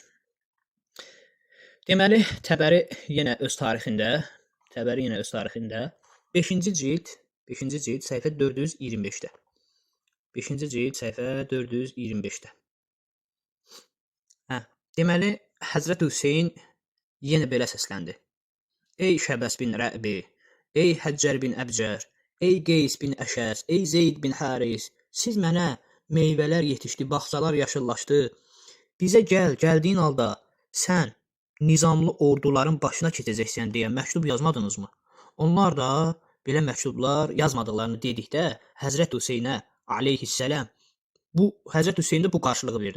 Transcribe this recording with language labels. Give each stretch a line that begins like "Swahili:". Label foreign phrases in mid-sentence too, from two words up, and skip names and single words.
Azerbaijani: Deməli, Təbəri yenə öz tarixində 5-ci cild səhifə 425-də. 5-ci cild səhifə 425-də. Deməli, Həzrət Hüseyn yenə belə səsləndi. Ey Şəbəs bin Rəbi, ey Həccər bin Əbcər, ey Qeys bin Əşəs, ey Zeyd bin Haris, siz mənə meyvələr yetişdi, bağçalar yaşıllaşdı. Bizə gəldiyin halda sən nizamlı orduların başına keçəcəksən deyə məktub yazmadınızmı? Onlar da belə məktublar yazmadıqlarını dedikdə Həzrət Hüseynə aleyhisselam Həzrət Hüseyn də bu qarşılığı verdi.